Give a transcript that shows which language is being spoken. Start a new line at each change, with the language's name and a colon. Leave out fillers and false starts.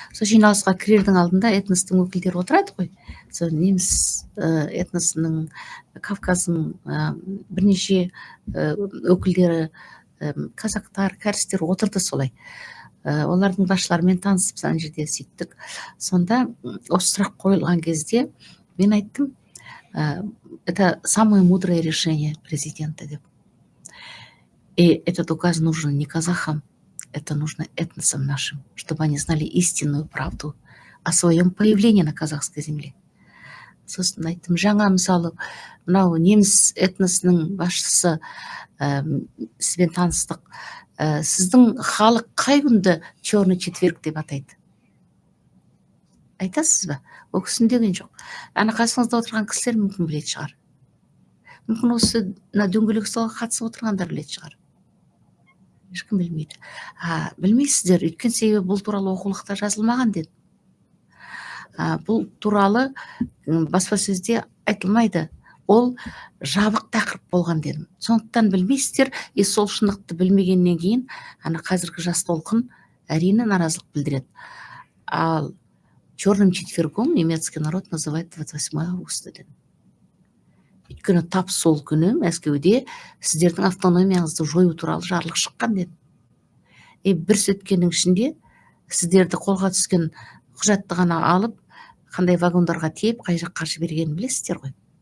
Kazakh: Сол жиналысқа кірердің алдында этностың өкілдері отырады ғой. Сол неміс этносының, Кавказдың бірнеше өкілдері, казактар, кәрістер отырды солай. Олардың басшыларымен танысып сан жерде сөйттік. Сонда осы сұрақ қойылған кезде мен айттым,
Russian: это самое мудрое решение президента
Kazakh: деп.
Russian: И этот указ нужен не казахам, это нужно этносам нашим, чтобы они знали истинную правду о своем появлении на казахской земле.
Kazakh: Сосын айттым, жаңа мысалы мынау неміс этносының басшысы сізбен таныстық. Сіздің халық қай күнді
Russian: черный четверг
Kazakh: деп атайды? Айтасыз ба? Ол кісін деген жоқ. Ана қасыңызда отырған кісілер мүмкін білетін шығар. Мүмкін осы дөңгелек столға қатысып отырғандар білетін шығар. Ешкім білмейді. Білмейсіздер, өйткені себебі бұл туралы оқулықта жазылмаған деді. Бұл туралы баспасөзде айтылмайды. Ол жабық тақырып болған дедім. Сондықтан білмейсіздер, сол шындықты білмегеннен кейін, қазіргі жас толқын әрине наразылық білдіреді.
Russian: Ал черным четвергом немецкий народ называет 28 августа
Kazakh: дедім. Өйткені тап сол күні Мәскеуде сіздердің автономияңызды жою туралы жарлық шыққан дедім. Бір сөткеннің ішінде сіздерді қолға түскен құжатты ғана алып, қандай вагондарға тиеп, қай жаққа жібергенін білесіздер ғой.